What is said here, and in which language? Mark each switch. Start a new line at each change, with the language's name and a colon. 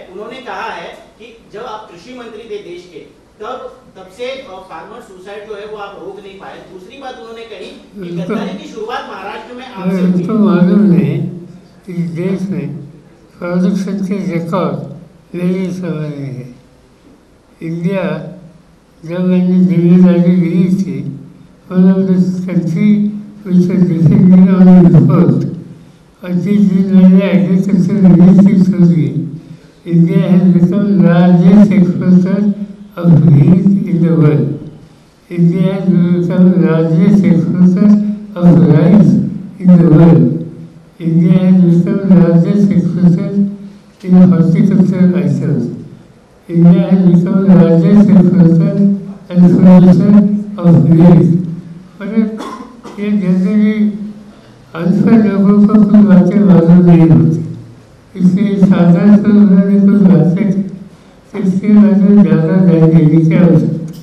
Hindi: उन्होंने कहा है कि जब आप कृषि मंत्री थे देश के तब से फार्मर सुसाइड जो है वो आप रोक नहीं पाए. दूसरी बात उन्होंने कही कि गद्दारी की शुरुआत महाराष्ट्र में आपसे हुई. उनको मालूम नहीं कि देश में प्रोडक्शन के रिकॉर्ड मेरे सामने है. इंडिया जब मैंने जिम्मेदारी ली थी
English: One of the country which was depending on import.
Hindi: और जिस दिन मैंने एग्रीकल्चर मिनिस्ट्री छोड़ी,
English: India has become largest exporter of wheat in the world. India has become largest exporter of rice in the world. India has become largest exporter in horticultural items. India has become largest exporter and producer of wheat.
Hindi: और ये generally अनपढ़ लोगों को कुछ बातें मालूम नहीं होती, इसलिए साधारण तो उन्होंने कुछ बातें इसके बारे में ज़्यादा ध्यान देने की आवश्यकता.